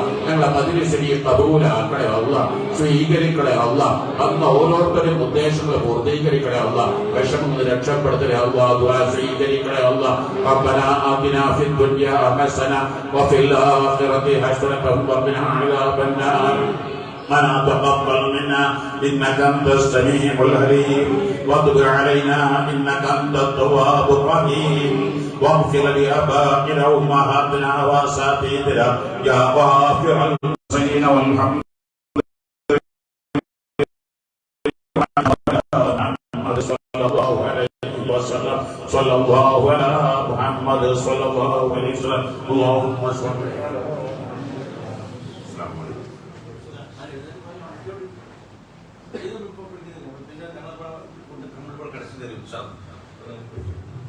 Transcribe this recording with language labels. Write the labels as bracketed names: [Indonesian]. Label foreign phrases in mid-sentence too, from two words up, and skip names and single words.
[Malayalam] ഞങ്ങളെ മജ്ലിസിനെ ഖബൂലാക്കണേ അല്ലാഹ്. സ്വീകരിക്കണേ അല്ലാഹ്. അന്ന് ഓരോരുത്തരും ഉദ്ദേശങ്ങൾ പൂർത്തീകരിക്കണേ അല്ലാഹ്. വിഷമങ്ങൾ രക്ഷപ്പെടുത്തണേ അല്ലാഹ്. ദുആ സ്വീകരിക്കണേ അല്ലാഹ്. [Arabic] ربنا آتنا في الدنيا حسنة وفي الآخرة حسنة وقنا عذاب النار. ربنا تقبل منا إنك أنت السميع العليم وتب علينا إنك أنت التواب الرحيم واغفر لآبائنا وأمهاتنا وأساتذتنا يا غافر المحسنين والحمد صلى الله على محمد صلى الله عليه وسلم اللهم صل [Malayalam] ഇതൊന്നും ഇപ്പോൾ പിന്നെ ഞങ്ങൾ കടച്ചു തരും സാർ.